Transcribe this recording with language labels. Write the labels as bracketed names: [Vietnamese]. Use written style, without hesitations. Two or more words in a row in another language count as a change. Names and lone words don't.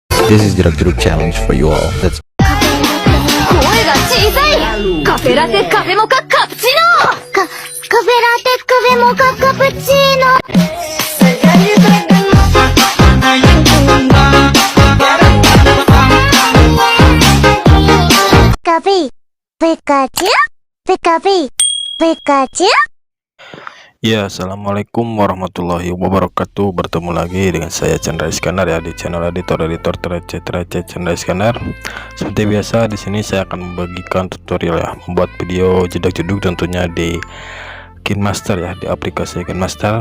[English] This is Jeruk challenge for you all. Let's [Japanese] 声が小さい。カフェラテカフェモカカプチーノ。カフェラテカフェモカカプチーノ。ピカピピカチュピカピピカチュ。 [Arabic] Ya, السلام عليكم ورحمة الله وبركاته. [Indonesian] Bertemu lagi dengan saya Chandra Iskandar ya di channel editor Receh Chandra Iskandar. Seperti biasa di sini saya akan membagikan tutorial ya, membuat video jedak-jeduk tentunya di KineMaster ya, di aplikasi KineMaster.